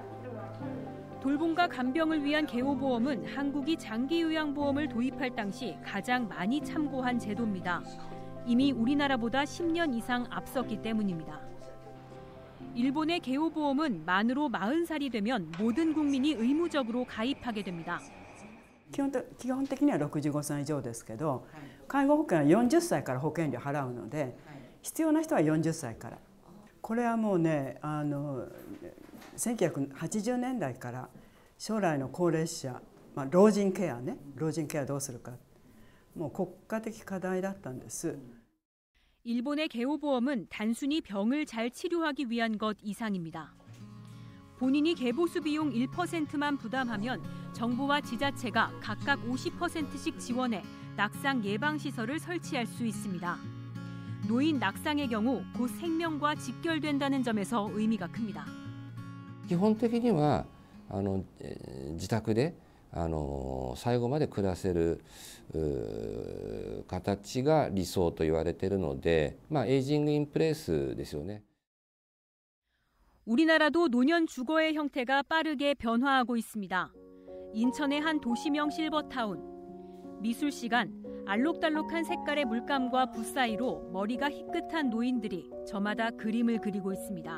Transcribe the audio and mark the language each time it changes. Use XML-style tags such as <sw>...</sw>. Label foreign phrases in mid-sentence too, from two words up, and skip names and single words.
<ko>돌봄과 간병을 위한 개호보험은 한국이 장기요양보험을 도입할 당시 가장 많이 참고한 제도입니다. 이미 우리나라보다 10년 이상 앞섰기 때문입니다. 일본의 개호보험은 만으로 40살이 되면 모든 국민이 의무적으로 가입하게 됩니다.</ko> <ja>基本的には65歳以上ですけど、介護保険は40歳から保険料払うので、必要な人は40歳から。これはもうね、1980年代から将来の高齢者、老人ケアね、老人ケアどうするか、もう国家的課題だったんです。</ja> <ko>일본의 개호보험은 단순히 병을 잘 치료하기 위한 것 이상입니다. 본인이 개보수 비용 1%만 부담하면 정부와 지자체가 각각 50%씩 지원해 낙상 예방시설을 설치할 수 있습니다. 노인 낙상의 경우 곧 생명과 직결된다는 점에서 의미가 큽니다.</ko> <ja>基本的には自宅で最後まで暮らせる形が理想と言われているので、</ja> <en>aging in place</en> <ja>ですよね。</ja> <ko>우리나라도 노년 주거의 형태가 빠르게 변화하고 있습니다. 인천의 한 도시명 실버타운. 미술 시간, 알록달록한 색깔의 물감과 붓 사이로 머리가 희끗한 노인들이 저마다 그림을 그리고 있습니다.</ko>